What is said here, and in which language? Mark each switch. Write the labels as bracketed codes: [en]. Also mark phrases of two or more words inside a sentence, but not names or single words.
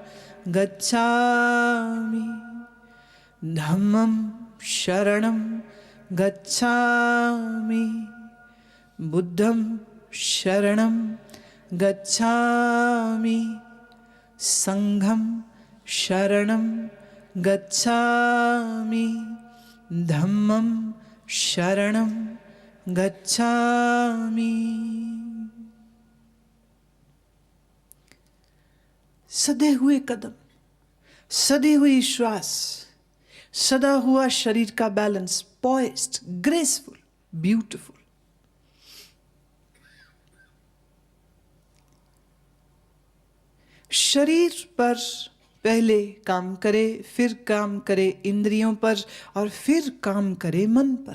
[pi] गच्छामि, धम्मं शरणं गच्छामि, बुद्धं शरणं गच्छामि, संघं शरणं गच्छामि, धम्मं शरणं गच्छामि। [hi] सदे हुए कदम, सदी हुई श्वास, सदा हुआ शरीर का बैलेंस, [en] poised, graceful, beautiful. [hi] शरीर पर पहले काम करे, फिर काम करे इंद्रियों पर और फिर काम करे मन पर।